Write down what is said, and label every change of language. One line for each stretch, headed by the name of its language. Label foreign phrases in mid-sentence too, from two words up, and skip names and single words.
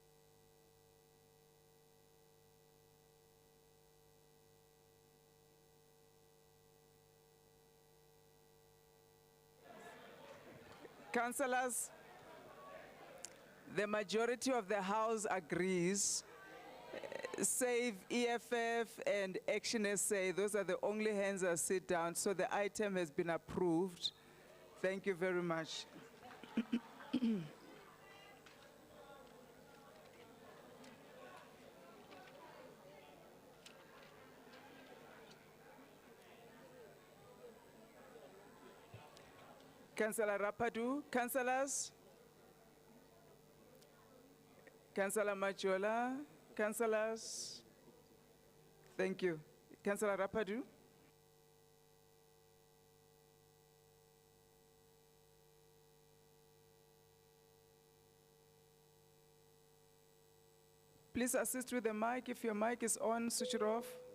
English: Councillors, the majority of the House agrees. Save EFF and Action SA, those are the only hands that sit down, so the item has been approved. Thank you very much. Councillor Rapadu, councillors? Councillor Majola, councillors? Thank you. Councillor Rapadu? Please assist with the mic. If your mic is on, switch it off.